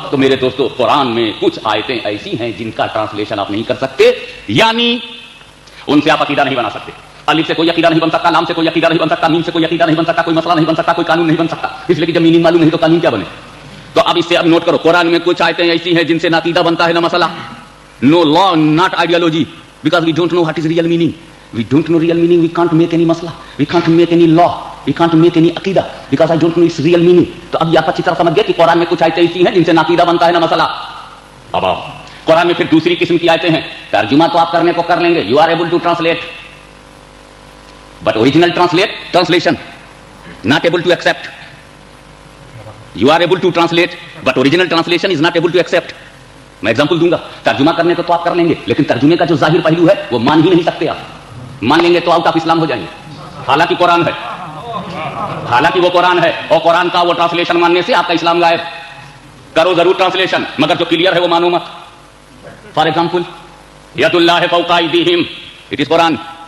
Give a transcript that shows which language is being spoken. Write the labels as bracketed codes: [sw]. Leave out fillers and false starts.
[hi] तो मेरे दोस्तों, कुरान में कुछ आयतें ऐसी हैं जिनका ट्रांसलेशन आप नहीं कर सकते, यानी उनसे आप अकीदा नहीं बना सकते. अलिफ से कोई अकीदा नहीं बन सकता, लाम से कोई अकीदा नहीं बन सकता, मीम से कोई अकीदा नहीं बन सकता, कोई मसला नहीं बन सकता, कोई कानून नहीं बन सकता. इसलिए कि जब मीनिंग मालूम नहीं तो कानून क्या बने. तो अब इससे अब नोट करो, कुरान में कुछ आयतें ऐसी हैं जिनसे ना अकीदा बनता है ना मसला. [en] No law, not ideology, because we don't know what is real meaning. We don't know real meaning, we can't make any masla, we can't make any law, we can't make any अकीदा, because I don't know its real meaning. [hi] तो अब ये आप अच्छी तरह समझ गए कि कुरान में कुछ आयतें ऐसी हैं जिनसे ना अकीदा बनता है ना मसला. अब कुरान में फिर दूसरी किस्म की आयतें हैं. तर्जुमा तो आप करने को कर लेंगे, [en] You are able to translate, but original translation not able to accept. You are able to translate, but original translation is not able to accept. [hi] मैं एग्जांपल दूंगा. तर्जुमा करने को तो आप कर लेंगे, लेकिन तर्जुमे का जो जाहिर पहलू है वो मान ही नहीं सकते आप. मान लेंगे तो [en] out of Islam [hi] हो जाएंगे. हालांकि कुरान है, हालांकि वो कुरान है, और कुरान का वो ट्रांसलेशन मानने से आपका इस्लाम गायब. करो जरूर ट्रांसलेशन, मगर जो क्लियर है वो मानो मत. For example, [ar] यदुल्लाह फौका अयदीहिम, [en] It is Quran.